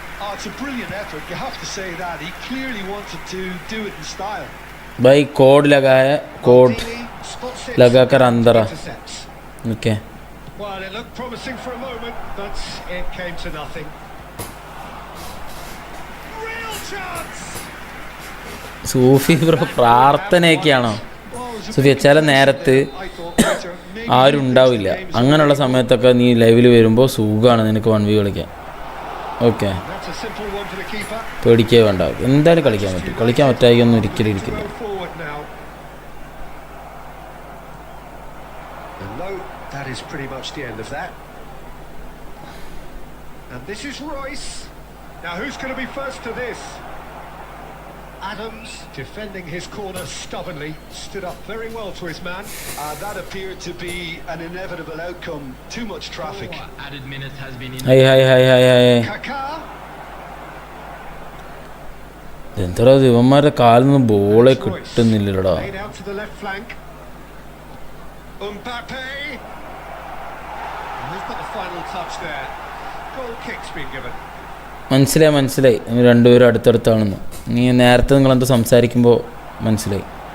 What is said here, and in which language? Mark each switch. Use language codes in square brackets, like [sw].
[en] Oh, it's a brilliant effort. You have to say that. He clearly wanted to do it in style. [hi] भाई code लगा है code [en] Maldini spots it, [hi] लगाकर अंदर आ [en] intercepts. Okay Well, it looked promising for a moment, but it came to nothing. Real chance! [ml] Sufi bro പ്രാർത്ഥനയൊക്കെയാണോ സൂഫി ചില നേരത്ത് ആരും ഉണ്ടാവില്ല അങ്ങനെയുള്ള സമയത്തൊക്കെ നീ ലൈവിൽ വരുമ്പോൾ സുഖമാണ് നിനക്ക് 1v കളിക്കാൻ okay [en] That's a simple one for the keeper. [ml] പേടിക്കേ വേണ്ട എന്തായാലും കളിക്കാൻ പറ്റും കളിക്കാൻ പറ്റായിക്കൊന്നും ഒരിക്കലും ഇരിക്കില്ല [en] Go forward now. And no, that is pretty much the end of that. And this is Royce. Now who's going to be first to this? Adams, defending his corner stubbornly, stood up very well to his man. That appeared to be an inevitable outcome. Too much traffic. Added minutes has been in. Hi hi hi hi hi Kaká. [ml] എന്താ ഇവന്മാരുടെ കാലിൽ നിന്ന് ബോളെ കിട്ടുന്നില്ലടാ [en] Laid out to the left flank. Mbappe. And they've got the final touch there. Goal kick's been given. [ml] മനസ്സിലായി നിങ്ങൾ രണ്ടുപേരും അടുത്തടുത്താണെന്ന് നീ നേരത്തെ നിങ്ങളെന്താ സംസാരിക്കുമ്പോൾ മനസ്സിലായി